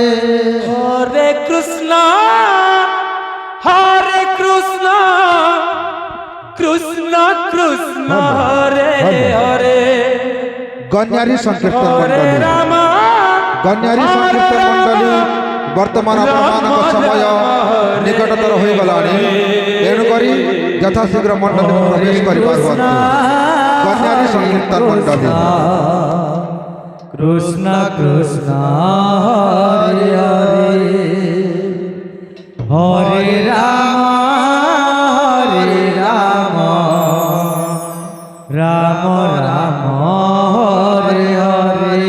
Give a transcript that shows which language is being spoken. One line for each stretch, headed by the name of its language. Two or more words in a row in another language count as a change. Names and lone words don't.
Sanskrit: হরে কৃষ্ণ কৃষ্ণ কৃষ্ণ হরে হরে
Odia: গণ্যারী সংকীর্তন
Sanskrit: হরে
Odia: মণ্ডলী
Sanskrit: রাম
Odia: গণ্যারী সংকীর্তন মণ্ডলী বর্তমান ଆପଣମାନଙ୍କ ସମୟ ନିକଟତର ହୋଇଗଲାଣି ତେଣୁକରି ଯଥାଶୀଘ୍ର ମଣ୍ଡଳୀ ପ୍ରବେଶ କରିପାରୁଅନ୍ତୁ ଗଣ୍ୟାରୀ ସଂକୀର୍ତ୍ତନ ମଣ୍ଡଳୀ
Sanskrit: কৃষ্ণ কৃষ্ণ হরে হরে হরে রাম রাম রাম হরে হরে